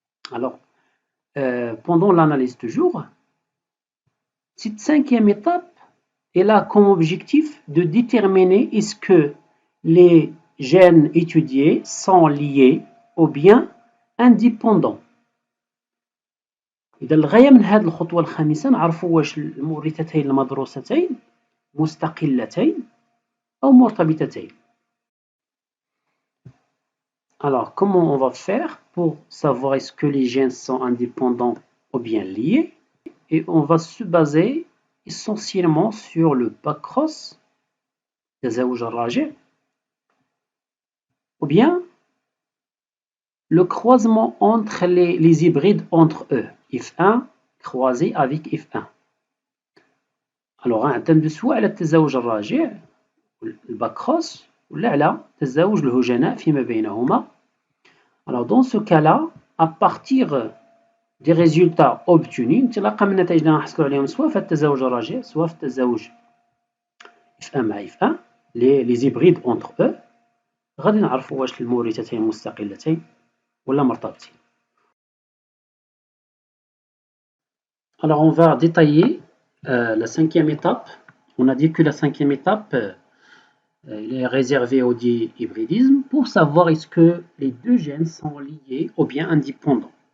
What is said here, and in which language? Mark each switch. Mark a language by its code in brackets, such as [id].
[fr] Alors, pendant l'analyse toujours, cette 5e étape, elle a comme objectif de déterminer est-ce que les gènes étudiés sont liés ou bien indépendants. [ar] إذا الغاية من هذه الخطوة الخامسة نعرفوا واش المورثتين المدروستين مستقلتين أو مرتبطتين. [fr] Alors, comment on va faire pour savoir est-ce que les gènes sont indépendants ou bien liés? Et on va se baser essentiellement sur le back-cross, [ar] تزاوج الراجع, [fr] ou bien le croisement entre les hybrides entre eux, if1 croisé avec if1. [ar] Alors نعتمد سواء على التزاوج الراجع الباك كروس ولا على تزاوج الهجناء فيما بينهما. [fr] Alors dans ce cas-là, à partir des résultats obtenus [ar] انطلاقا من النتائج اللي غنحصلوا عليهم سواء في التزاوج الراجع سواء في التزاوج if1 مع if1 [fr] les hybrides entre eux, [ar] غادي نعرفوا واش المورثتين مستقلتين ولا مرتبطين. [fr] Alors on va détailler la 5e étape. On a dit que la 5e étape elle est réservée au dihybridisme pour savoir est-ce que les deux gènes sont liés ou bien indépendants.